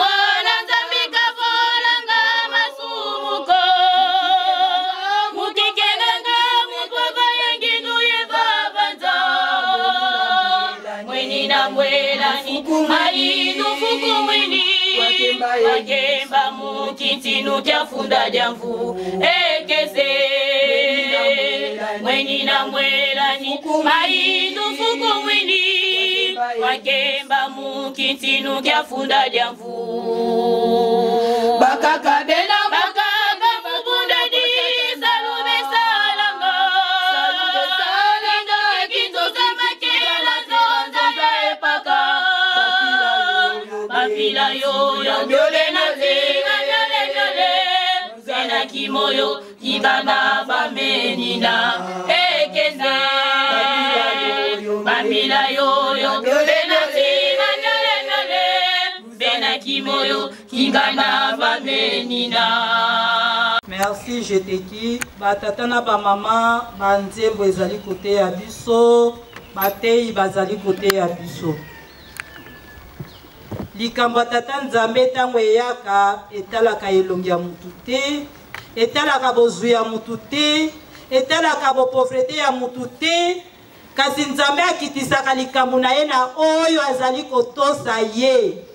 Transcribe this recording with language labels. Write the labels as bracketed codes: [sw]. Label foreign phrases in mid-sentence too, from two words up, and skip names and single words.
[kg] volanga masumuko mukikenanga mupava yengindu yevavanza mweni na mwelani maindu fuku mwili wakemba mukitinu kya funda lya mvu ekeze mweni na mwelani maindu fuku mwili wakemba mukitinu kya funda lya mvu bakaka bena bakaka mubundadi salube salanga linga kinzo za makela zonza za epaka mapila yoyo byole na zinga nyole zena kimoyo kibana bamenina ekeze mapila yoyo byole na zinga nyole zena kimoyo kibana bamenina. [ln] Merci Jeteki batata na ba mama banzembo ezali kote ya biso batei bazali kote ya biso likambo tata nzambe ntango eyaka etalaka elongi ya mutu te etalaka bozwi ya mutu te etalaka bopauvreté ya mutu te kasi nzambe akitisaka likambo na ye na oyo azali kotosa ye